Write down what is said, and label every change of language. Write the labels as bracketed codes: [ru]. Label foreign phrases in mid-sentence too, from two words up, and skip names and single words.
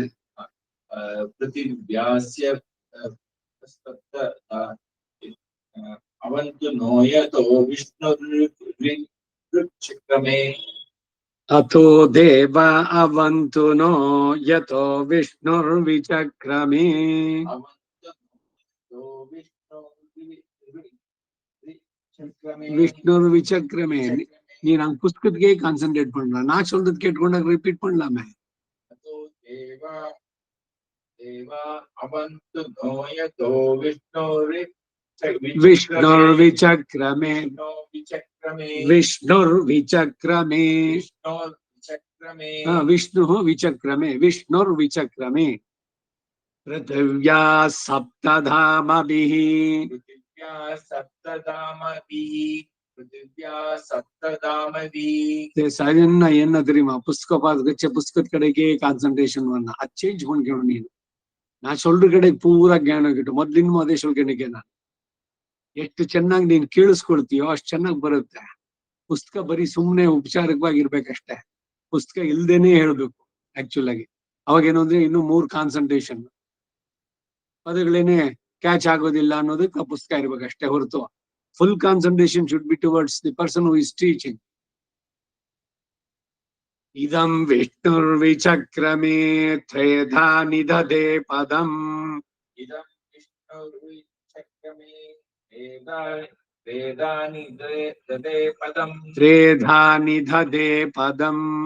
[sa] पृथिव्यास्य अवन्तु नो यतो विष्णुर्विचक्रमे अतो देवा अवन्तु नो यतो विष्णुर्विचक्रमे [ta] विष्णुर्विचक्रमे நீ நான் புஸ்தகத்துக்கே கான்சென்ட்ரேட் பண்றேன் நான் சொல்றது கேட்டுக்கொண்டு ரிப்பீட் பண்ணலாமே [sa] विष्णुर्विचक्रमे विष्णुर्विचक्रमे विष्णुः विचक्रमे विष्णुर्विचक्रमे पृथिव्या सप्तधामभिः [ta] சஜன்னா என்ன தெரியுமா புஸ்தகம் பார்த்து புஸ்தகத்து கடைக்கே கான்சன்ட்ரேஷன் பண்ண அது சேஞ்ச் பண்ணிக்கணும் நீನು நான் சொல்ற [kn] ಕಡೆ ಪೂರಾ ಜ್ಞಾನ ಗಿಟ್ಟು ಮೊದ್ಲಿನ ಅದೇ ಶುಲ್ಕನಿಗೆ ನಾನು ಎಷ್ಟು ಚೆನ್ನಾಗಿ ನೀನ್ ಕೇಳಿಸ್ಕೊಳ್ತೀಯೋ ಅಷ್ಟು ಚೆನ್ನಾಗಿ ಬರುತ್ತೆ ಪುಸ್ತಕ ಬರೀ ಸುಮ್ನೆ ಉಪಚಾರಕವಾಗಿರ್ಬೇಕಷ್ಟೇ ಪುಸ್ತಕ ಇಲ್ದೇನೆ ಹೇಳ್ಬೇಕು ಆಕ್ಚುಲ್ ಆಗಿ ಅವಾಗ ಏನು ಅಂದ್ರೆ ಇನ್ನು 3 ಕಾನ್ಸಂಟ್ರೇಷನ್ ಪದಗಳೇನೆ ಕ್ಯಾಚ್ ಆಗೋದಿಲ್ಲ ಅನ್ನೋದಕ್ಕೆ ಪುಸ್ತಕ ಇರ್ಬೇಕಷ್ಟೇ ಹೊರತು [en] full concentration should be towards the person who is teaching. [sa] इदं विष्णुर्विचक्रमे त्रेधा निदधे पदम्. इदं विष्णुर्विचक्रमे त्रेधा निदधे पदम्. त्रेधा निदधे पदम्.